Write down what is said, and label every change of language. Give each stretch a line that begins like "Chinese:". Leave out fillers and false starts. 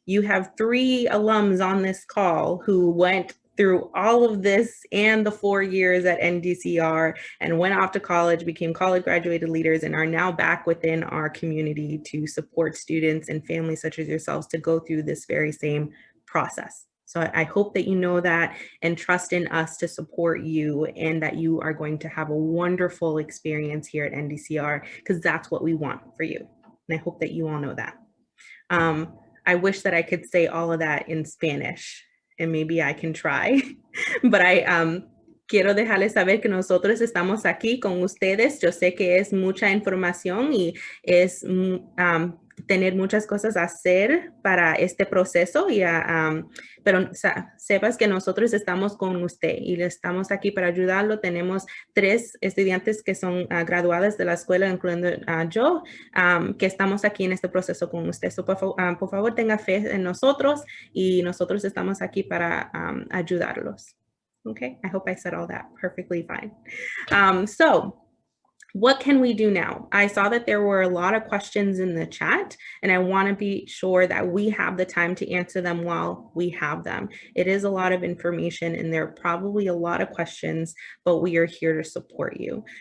English: You have 3 alums on this call who went through all of this and the 4 years at NDCR and went off to college, became college graduated leaders, and are now back within our community to support students and families such as yourselves to go through this very same process. So I hope that you know that and trust in us to support you, and that you are going to have a wonderful experience here at NDCR, because that's what we want for you. And I hope that you all know that. I wish that I could say all of that in Spanish, and maybe I can try, but
Spanish: quiero dejarles saber que nosotros estamos aquí con ustedes. Yo sé que es mucha información y es tener muchas cosas a hacer para este proceso, pero sepas que nosotros estamos con usted y estamos aquí para ayudarlo. Tenemos 3 estudiantes que son graduadas de la escuela, incluyendo yo, que estamos aquí en este proceso con usted. So, por favor, tenga fe en nosotros y nosotros estamos aquí para ayudarlos.
English: Okay, I hope I said all that perfectly fine. So what can we do now? I saw that there were a lot of questions in the chat, and I want to be sure that we have the time to answer them while we have them. It is a lot of information, and there are probably a lot of questions, but we are here to support you.